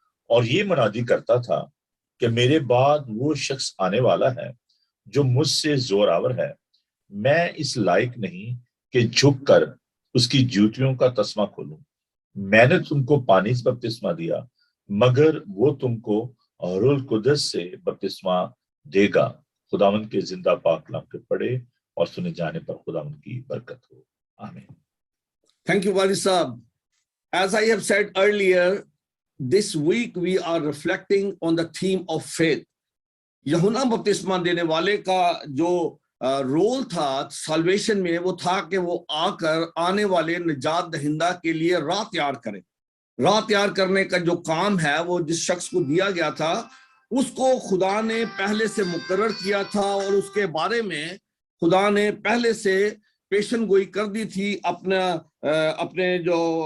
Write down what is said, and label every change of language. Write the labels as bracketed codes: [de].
[ur] اور یہ منادی کرتا تھا کہ میرے بعد وہ شخص آنے والا ہے جو مجھ سے زور آور ہے، میں اس لائق نہیں کہ جھک کر اس کی جوتیوں کا تسمہ کھولوں۔ میں نے تم کو پانی سے بپتسمہ دیا، مگر وہ تم کو روح القدس سے بپتسمہ دے گا۔ خداوند کے زندہ پاک کلام کے پڑھے اور سنے جانے پر خداوند کی برکت ہو، آمین۔ [en] Thank you, Wali Saab. As I have said earlier, this week we are reflecting on the theme of faith. [ur] یوحنا بپتسمہ دینے والے کا جو رول تھا سالویشن میں، وہ تھا کہ وہ آ کر آنے والے نجات دہندہ کے لیے راہ تیار کرے۔ راہ تیار کرنے کا جو کام ہے وہ جس شخص کو دیا گیا تھا اس کو خدا نے پہلے سے مقرر کیا تھا، اور اس کے بارے میں خدا نے پہلے سے پیشن گوئی کر دی تھی اپنے جو